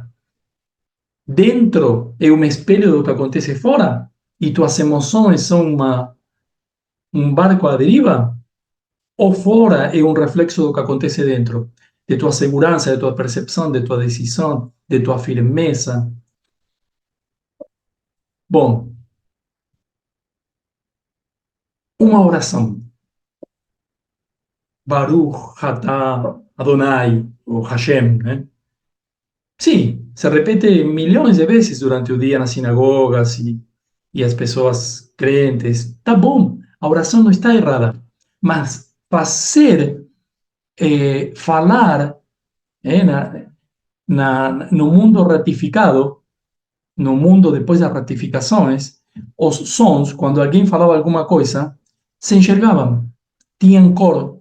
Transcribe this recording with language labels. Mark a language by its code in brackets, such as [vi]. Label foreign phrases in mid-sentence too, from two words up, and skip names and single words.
[pt] Dentro é um espelho do que acontece fora e tuas emoções são um barco à deriva? Ou fora é um reflexo do que acontece dentro? De tua segurança, de tua percepção, de tua decisão, de tua firmeza? Bom, uma oração. [he] ברוך אתה אדוני, ou Hashem, [pt] né? Sim, se repete milhões de vezes durante o dia nas sinagogas e as pessoas crentes. Tá bom, a oração não está errada, mas fazer, falar no mundo ratificado, no mundo depois das ratificações, os sons, quando alguém falava alguma coisa, se enxergavam, tinham cor.